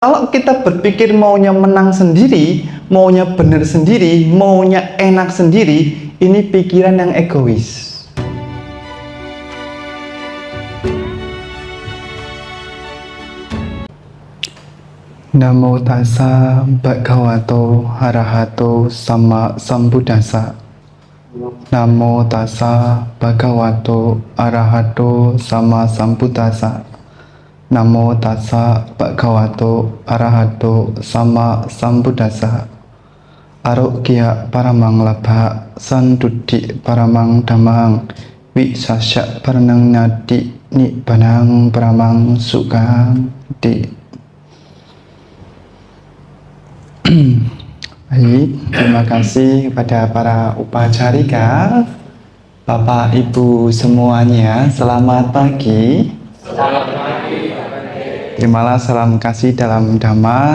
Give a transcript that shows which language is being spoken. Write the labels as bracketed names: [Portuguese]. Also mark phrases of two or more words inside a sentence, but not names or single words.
[Indonesian] Kalau kita berpikir maunya menang sendiri, maunya benar sendiri, maunya enak sendiri, ini pikiran yang egois. [Pali] Namo tassa bhagavato arahato sama sambuddhassa. Namo tassa bhagavato arahato sama sambuddhassa. Namo tassa bhagavato arahato sama sambuddhassa. Arogya paramang labha sanduddhi paramang dhammang wisasya paranang nadi nibbanang paramang sukang di. [Indonesian] Baik, terima kasih kepada para upacarika, Bapak Ibu semuanya, selamat pagi. Selamat pagi. Terimalah salam kasih dalam Dhamma.